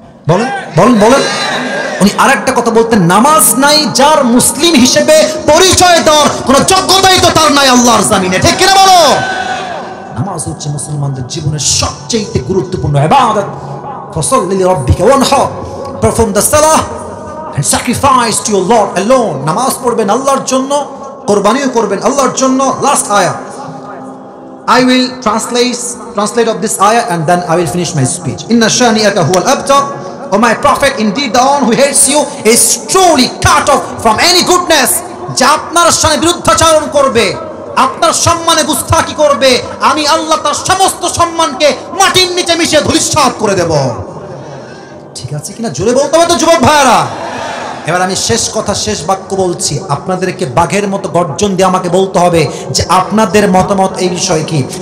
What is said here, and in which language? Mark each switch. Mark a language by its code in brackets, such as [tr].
[bn] বলেন বলেন বলেন। উনি আরেকটা কথা বলতেন, নামাজ নাই যার, মুসলিম হিসেবে পরিচয় দেওয়ার কোন যোগ্যতাই তো তার নাই আল্লাহর জমিনে, ঠিক কিনা বলো? নামাজ হচ্ছে মুসলমানদের জীবনের সবচেয়ে গুরুত্বপূর্ণ ইবাদত। [ar] ফাসাল্লি লিরাব্বিকা ওয়ানহার, [en] Perform the সালাহ and sacrifice to your Lord alone. [bn] নামাজ পড়বেন আল্লাহর জন্য, কোরবানিও করবেন আল্লাহর জন্য। [en] Last আয়াত, I will translate of this ayah and then I will finish my speech. [ar] Inna shani'aka huwal abtar, [en] O my prophet, indeed the one who hates you is truly cut off from any goodness. [bn] যে আপনার সামনে বিরুদ্ধাচরণ করবে, আপনার সম্মানে গুস্তাখি করবে, আমি আল্লাহ তার সমস্ত সম্মানকে মাটির নিচে মিশিয়ে ধূলিসাৎ করে দেব। ঠিক আছে কিনা জোরে বলতে হবে তো যুবক ভাইরা। এবার আমি শেষ কথা, শেষ বাক্য বলছি, আপনাদেরকে বাঘের মতো গর্জন দিয়ে আমাকে বলতে হবে যে আপনাদের মতামত এই বিষয়ে কি।